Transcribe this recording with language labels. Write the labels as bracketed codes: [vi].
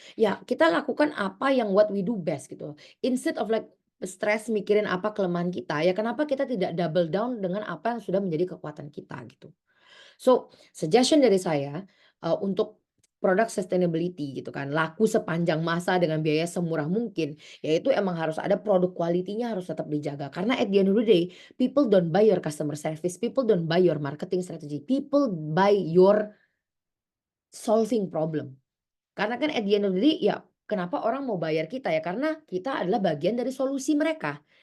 [id] Ya kita lakukan apa yang [en] what we do best [id] gitu. [en] Instead of like stress [id] mikirin apa kelemahan kita, ya kenapa kita tidak double down dengan apa yang sudah menjadi kekuatan kita gitu. So, suggestion dari saya untuk produk sustainability gitu kan, laku sepanjang masa dengan biaya semurah mungkin, yaitu emang harus ada produk quality-nya harus tetap dijaga. Karena [en] at the end of the day, people don't buy your customer service, people don't buy your marketing strategy, people buy your solving problem. [id] Karena kan [en] at the end of the day, [id] ya kenapa orang mau bayar kita ya? Karena kita adalah bagian dari solusi mereka.